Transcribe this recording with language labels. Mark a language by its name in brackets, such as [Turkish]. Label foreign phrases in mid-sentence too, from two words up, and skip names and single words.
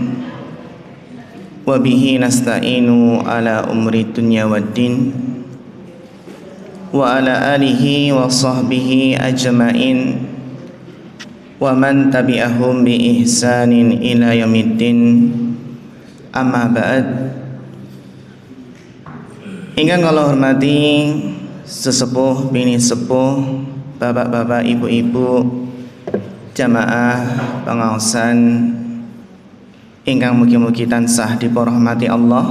[Arabic] وبه نستعين على أمور الدنيا والدين. وعلى آله وصحبه أجمعين. ومن تبعهم بإحسان إلى يوم الدين. أما بعد. [Javanese] Ingkang kula hormati sesepuh bini sepuh, bapak-bapak, ibu-ibu, jamaah pengaosan ingkang mugi-mugi tansah diporahmati Allah.